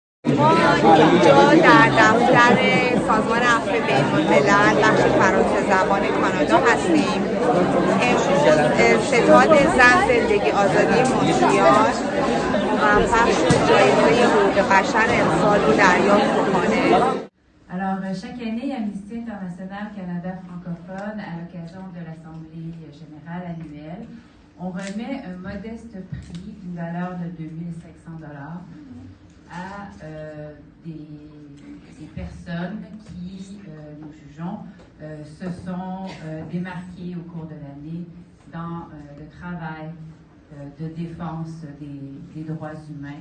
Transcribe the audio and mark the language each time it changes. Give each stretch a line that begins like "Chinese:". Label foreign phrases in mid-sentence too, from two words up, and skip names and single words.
Persian: ما اینجا در دفتر سازمان عفو بین‌الملل بخش فرانسه زبان کانادا هستیم. امروز ستاد زن زندگی آزادی مونتریال موفق شد جایزه حقوق بشر امسال رو دریافت کنه.
French: Alors, chaque année, Amnesty International Canada francophone, à l'occasion de l'Assemblée générale annuelle, on remet un modeste prix d'une valeur de 2500 $ à des personnes qui, nous jugeons, se sont démarquées au cours de l'année dans le travail de défense des droits humains.